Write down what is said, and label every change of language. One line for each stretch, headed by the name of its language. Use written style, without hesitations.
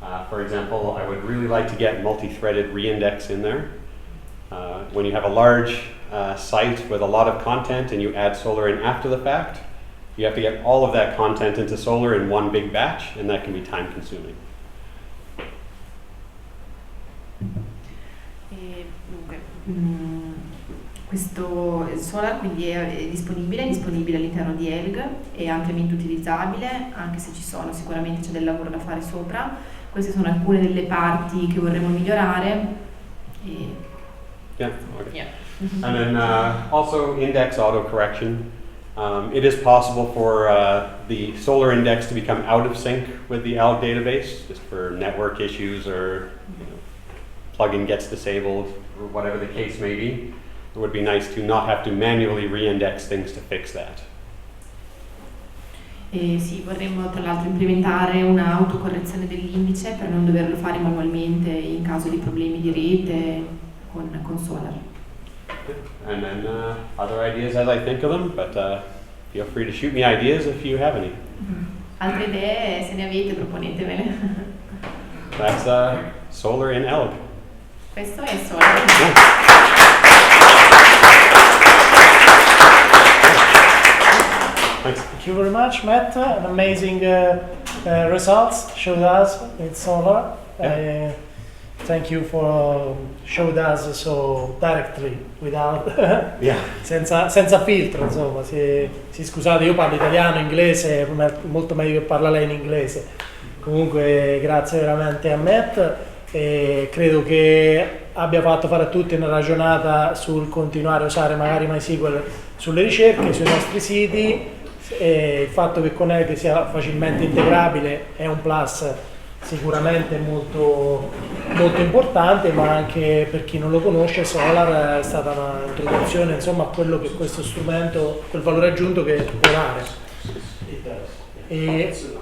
English: For example, I would really like to get multi-threaded reindex in there. When you have a large site with a lot of content and you add Solar in after the fact, you have to get all of that content into Solar in one big batch, and that can be time consuming.
Italian: Dunque, questo Solar quindi è disponibile all'interno di Elgg, è ampiamente utilizzabile, anche se sicuramente c'è del lavoro da fare sopra. Queste sono alcune delle parti che vorremmo migliorare.
English: Yeah, okay. Yeah. And then also index auto correction. It is possible for the Solar index to become out of sync with the Elgg database, just for network issues or plugin gets disabled or whatever the case may be. It would be nice to not have to manually re-index things to fix that.
Italian: Sì, vorremmo tra l'altro implementare un'autocorrezione dell'indice per non doverlo fare manualmente in caso di problemi di rete con Solar.
English: And then other ideas as I think of them, but feel free to shoot me ideas if you have any.
Italian: Altre idee, se ne avete, proponetevele.
English: That's Solar in Elgg.
Italian: Questo è Solar.
English: Thanks. Thank you very much, Matt. An amazing results showed us with Solar. Yeah. Thank you for showed us so directly, without Yeah.
Italian: senza filtro, insomma. Si scusate, io parlo italiano, inglese, molto meglio che parla lei in inglese. Comunque grazie veramente a Matt e credo che abbia fatto fare a tutti una ragionata sul continuare a usare magari MySQL sulle ricerche, sui nostri siti, e il fatto che con Elgg sia facilmente integrabile è un plus sicuramente molto, molto importante, ma anche per chi non lo conosce Solar è stata un'introduzione insomma a quello che questo strumento, quel valore aggiunto che può dare.